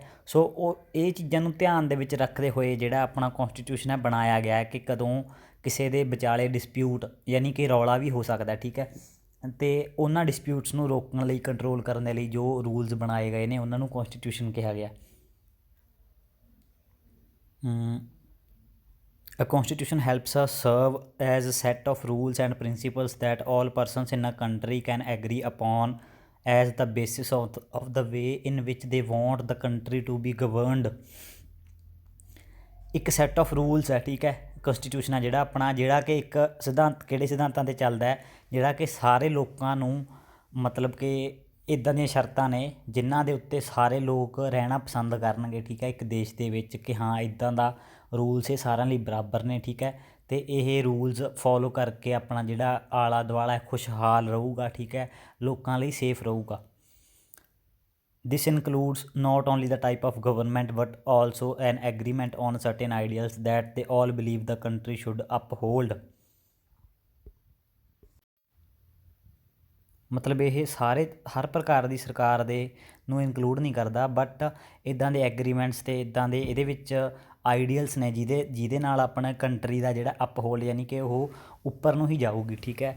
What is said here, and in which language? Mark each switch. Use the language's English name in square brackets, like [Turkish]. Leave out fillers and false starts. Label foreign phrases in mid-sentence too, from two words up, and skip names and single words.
[Punjabi] ਸੋ ਉਹ ਇਹ ਚੀਜ਼ਾਂ ਨੂੰ ਧਿਆਨ ਦੇ ਵਿੱਚ ਰੱਖਦੇ ਹੋਏ ਜਿਹੜਾ ਆਪਣਾ ਕੌਂਸਟੀਟਿਊਸ਼ਨ ਹੈ ਬਣਾਇਆ ਗਿਆ ਕਿ ਕਦੋਂ ਕਿਸੇ ਦੇ ਵਿਚਾਲੇ ਡਿਸਪਿਊਟ ਯਾਨੀ ਕਿ ਰੌਲਾ ਵੀ ਹੋ ਸਕਦਾ, ਠੀਕ ਹੈ, ਅਤੇ ਉਹਨਾਂ ਡਿਸਪਿਊਟਸ ਨੂੰ ਰੋਕਣ ਲਈ, ਕੰਟਰੋਲ ਕਰਨ ਦੇ ਲਈ ਜੋ ਰੂਲਸ ਬਣਾਏ ਗਏ ਨੇ ਉਹਨਾਂ ਨੂੰ ਕੌਂਸਟੀਟਿਊਸ਼ਨ ਕਿਹਾ ਗਿਆ। [English] A constitution helps us serve as a set of rules and principles that all persons in a country can agree upon as the basis of the way in which they want the country to be governed. [Punjabi] ਇੱਕ [English] set of rules [Punjabi] ਹੈ, ਠੀਕ ਹੈ। ਕੰਸਟੀਟਿਊਸ਼ਨ ਹੈ ਜਿਹੜਾ ਆਪਣਾ, ਜਿਹੜਾ ਕਿ ਇੱਕ ਸਿਧਾਂਤ, ਕਿਹੜੇ ਸਿਧਾਂਤਾਂ 'ਤੇ ਚੱਲਦਾ ਹੈ, ਜਿਹੜਾ ਕਿ ਸਾਰੇ ਲੋਕਾਂ ਨੂੰ ਮਤਲਬ ਕਿ ਇੱਦਾਂ ਦੀਆਂ ਸ਼ਰਤਾਂ ਨੇ ਜਿਨ੍ਹਾਂ ਦੇ ਉੱਤੇ ਸਾਰੇ ਲੋਕ ਰਹਿਣਾ ਪਸੰਦ ਕਰਨਗੇ, ਠੀਕ ਹੈ, ਇੱਕ ਦੇਸ਼ ਦੇ ਵਿੱਚ, ਕਿ ਹਾਂ ਇੱਦਾਂ ਦਾ ਰੂਲਸ ਇਹ ਸਾਰਿਆਂ ਲਈ ਬਰਾਬਰ ਨੇ, ਠੀਕ ਹੈ। ਅਤੇ ਇਹ [English] rules follow [Punjabi] ਕਰਕੇ ਆਪਣਾ ਜਿਹੜਾ ਆਲਾ ਦੁਆਲਾ ਖੁਸ਼ਹਾਲ ਰਹੂਗਾ, ਠੀਕ ਹੈ, ਲੋਕਾਂ ਲਈ ਸੇਫ ਰਹੂਗਾ। [English] This includes not only the type of government but also an agreement on certain ideals that they all believe the country should uphold. [Punjabi] ਮਤਲਬ ਇਹ ਸਾਰੇ ਹਰ ਪ੍ਰਕਾਰ ਦੀ ਸਰਕਾਰ ਦੇ ਨੂੰ ਇਨਕਲੂਡ ਨਹੀਂ ਕਰਦਾ, ਬਟ ਇੱਦਾਂ ਦੇ ਐਗਰੀਮੈਂਟਸ ਅਤੇ ਇੱਦਾਂ ਦੇ ਇਹਦੇ ਵਿੱਚ ਆਈਡੀਅਲਸ ਨੇ ਜਿਹਦੇ ਨਾਲ ਆਪਣਾ ਕੰਟਰੀ ਦਾ ਜਿਹੜਾ ਅਪਹੋਲਡ, ਯਾਨੀ ਕਿ ਉਹ ਉੱਪਰ ਨੂੰ ਹੀ ਜਾਊਗੀ, ਠੀਕ ਹੈ।